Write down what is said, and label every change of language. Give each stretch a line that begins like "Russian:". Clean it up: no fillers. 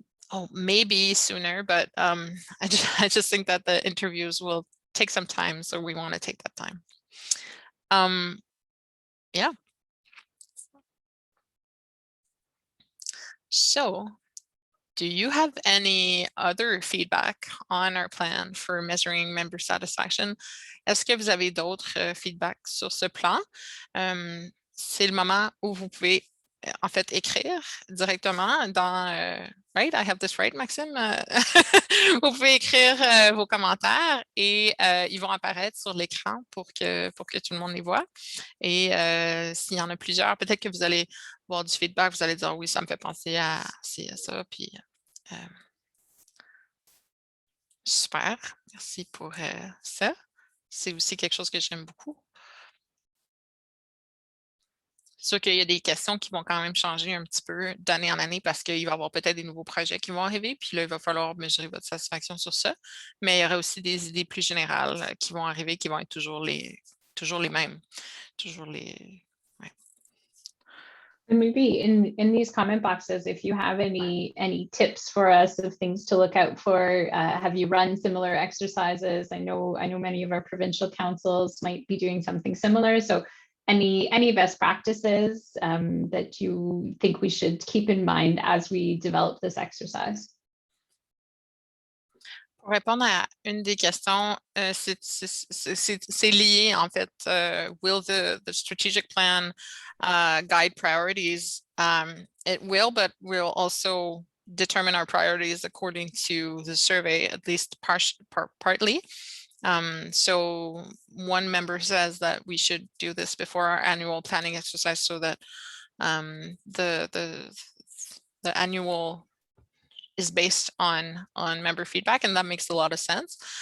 English: Oh, maybe sooner, but I just think that the interviews will take some time, so we want to take that time. Yeah. So, do you have any other feedback on our plan for measuring member satisfaction?
French: Est-ce que vous avez d'autres feedbacks sur ce plan? C'est le moment où vous pouvez en fait écrire directement dans
English: right, I have this right,
French: Maxime? Vous pouvez écrire vos commentaires et ils vont apparaître sur l'écran pour que tout le monde les voit. Et s'il y en a plusieurs, peut-être que vous allez voir du feedback, vous allez dire oui, ça me fait penser à ça, puis super, merci pour ça. C'est aussi quelque chose que j'aime beaucoup. sûr qu'il y a des questions qui vont quand même changer un petit peu d'année en année parce qu'il va y avoir peut-être des nouveaux projets qui vont arriver. Puis là, il va falloir mesurer votre satisfaction sur ça. Mais il y aura aussi des idées plus générales qui vont arriver, qui vont être toujours les mêmes. Toujours les...
English: And maybe in these comment boxes, if you have any tips for us of things to look out for, have you run similar exercises? I know many of our provincial councils might be doing something similar. So any best practices that you think we should keep in mind as we develop this exercise?
French: Pour répondre à une des questions, c'est lié en fait.
English: Will the strategic plan guide priorities? It will, but we'll also determine our priorities according to the survey, at least partly. So one member says that we should do this before our annual planning exercise so that the annual is based on member feedback, and that makes a lot of sense.